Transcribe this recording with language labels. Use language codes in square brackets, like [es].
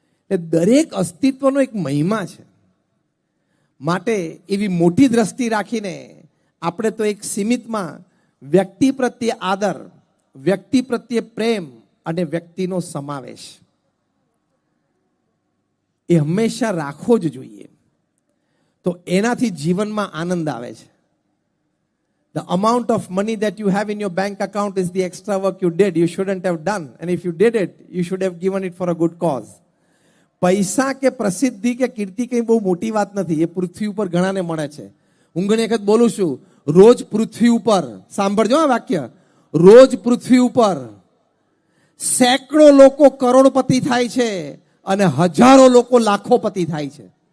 [gu] એટલે દરેક અસ્તિત્વનો એક મહિમા છે. માટે એવી મોટી દ્રષ્ટિ રાખીને આપણે તો એક સીમિતમાં વ્યક્તિ પ્રત્યે આદર, વ્યક્તિ પ્રત્યે પ્રેમ અને વ્યક્તિનો સમાવેશ એ હંમેશા રાખવો જ જોઈએ. તો એનાથી જીવનમાં આનંદ આવે છે. [en] The amount of money that you have in your bank account is the extra work you did. You shouldn't have done. And if you did it, you should have given it for a good cause. [gu] પૈસા કે પ્રસિદ્ધિ કે કીર્તિ કંઈ બહુ મોટી વાત નથી. એ પૃથ્વી ઉપર ઘણાને મળે છે. હું ઘણી વખત બોલું છું, રોજ પૃથ્વી ઉપર, સાંભળજો આ વાક્ય, રોજ પૃથ્વી ઉપર સેંકડો લોકો કરોડપતિ થાય છે અને હજારો લોકો લાખોપતિ થાય છે.